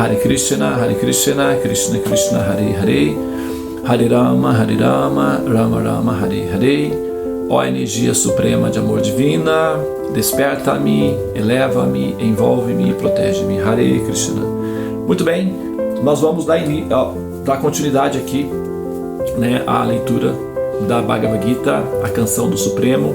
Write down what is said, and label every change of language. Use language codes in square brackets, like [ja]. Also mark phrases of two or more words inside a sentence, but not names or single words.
[sa] Krishna, Krishna Krishna, Hare Hare, Hare Rama, Rama Rama, Hare Hare. [pt] Ó energia suprema de amor divina, desperta-me, eleva-me, envolve-me e protege-me. [sa] Hare Krishna. [pt] Muito bem, nós vamos dar continuidade aqui, né, à leitura da Bhagavad Gita, a canção do Supremo.